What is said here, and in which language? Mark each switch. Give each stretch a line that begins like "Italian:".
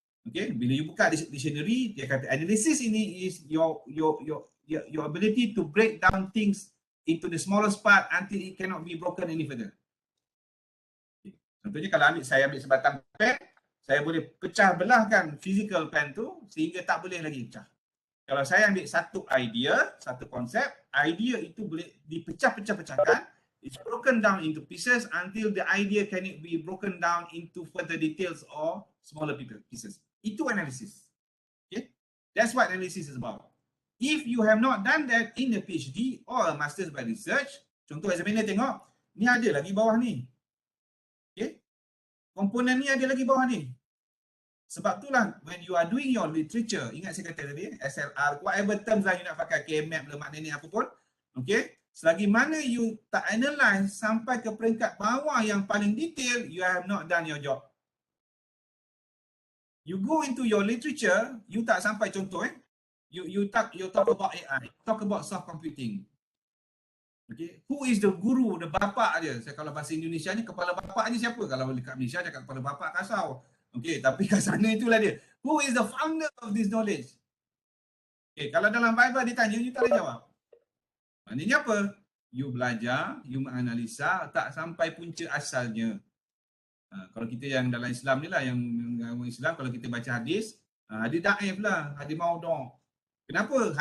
English: Okay,
Malay: bila you buka dictionary, dia kata
English: analysis ini is your ability to break down things into the smallest part until it cannot be broken any further. Okay.
Malay: Contohnya kalau saya ambil sebatang pen, saya boleh pecah belahkan physical pen tu sehingga tak boleh lagi pecah. Kalau saya ambil satu idea, satu konsep, idea itu boleh dipecah-pecah-pecahkan.
English: It's broken down into pieces until the idea can be broken down into further details or smaller pieces.
Malay: Itu analisis.
English: Okay? That's what analysis is about. If you have not done that in a PhD or a Masters by Research,
Malay: contoh examiner tengok, ni ada lagi bawah ni.
English: Okay?
Malay: Komponen ni ada lagi bawah ni. Sebab itulah when you are doing your literature, ingat saya kata tadi, SLR, whatever terms lah you nak pakai, KMAP lah, maknanya apa pun, okay? Selagi mana you tak analyze sampai ke peringkat bawah yang paling detail,
English: you have not done your job. You go into your literature, you
Malay: tak sampai contoh
English: you talk about AI, talk about soft computing. Okay, who is the guru, the bapa dia?
Malay: Saya kalau bahasa Indonesia ni kepala bapa ni siapa? Kalau dekat Malaysia cakap kepala bapa kasau. Okay, tapi kat sana itulah dia.
English: Who is the founder of this knowledge?
Malay: Okay, kalau dalam Bible ditanya, you tak boleh jawab. Maknanya apa? You belajar, you menganalisa, tak sampai punca asalnya. Kalau kita yang dalam Islam ni lah, yang Islam, kalau kita baca hadis, hadis daif lah, hadis maudhu'. Kenapa?